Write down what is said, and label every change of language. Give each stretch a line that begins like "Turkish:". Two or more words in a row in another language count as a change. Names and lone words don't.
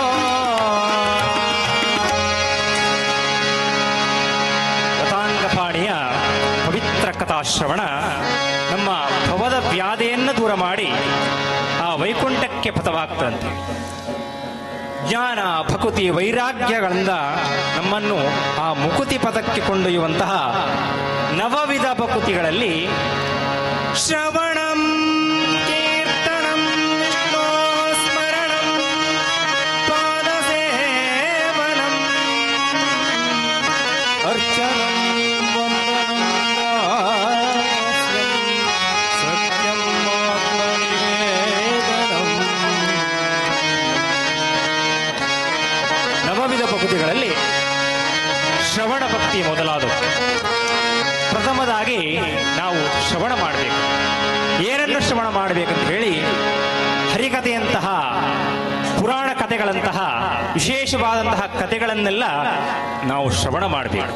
Kannada: ಗತಾಂಗಪಾಣಿಯ ಪವಿತ್ರ ಕಥಾಶ್ರವಣ ನಮ್ಮ ಭವದ ವ್ಯಾಧೆಯನ್ನು ದೂರ ಮಾಡಿ ಆ ವೈಕುಂಠಕ್ಕೆ ಪಥವಾಗ್ತದಂತೆ. ಜ್ಞಾನ ಭಕುತಿ ವೈರಾಗ್ಯಗಳಿಂದ ನಮ್ಮನ್ನು ಆ ಮುಕುತಿ ಪದಕ್ಕೆ ಕೊಂಡೊಯ್ಯುವಂತಹ ನವವಿಧ ಭಕುತಿಗಳಲ್ಲಿ
Sanskrit: ಶ್ರವಣಂ ಕೀರ್ತನಂ ವಿಷ್ಣೋ ಸ್ಮರಣಂ ಪಾದಸೇವನಂ ಅರ್ಚನಂ ವಂದನಂ ಸತ್ಯಂ ಆತ್ಮನಿವೇದನಂ.
Kannada: ನವವಿಧ ಭಕ್ತಿಗಳಲ್ಲಿ ಶ್ರವಣ ಭಕ್ತಿ ಮೊದಲಾದವು. ಪ್ರಥಮದಾಗಿ ನಾವು ಶ್ರವಣ ಮಾಡಬೇಕು. ಏನನ್ನು ಶ್ರವಣ ಮಾಡಬೇಕಂತ ಹೇಳಿ, ಹರಿಕಥೆಯಂತಹ ಪುರಾಣ ಕಥೆಗಳಂತಹ ವಿಶೇಷವಾದಂತಹ ಕಥೆಗಳನ್ನೆಲ್ಲ ನಾವು ಶ್ರವಣ ಮಾಡಬೇಕು.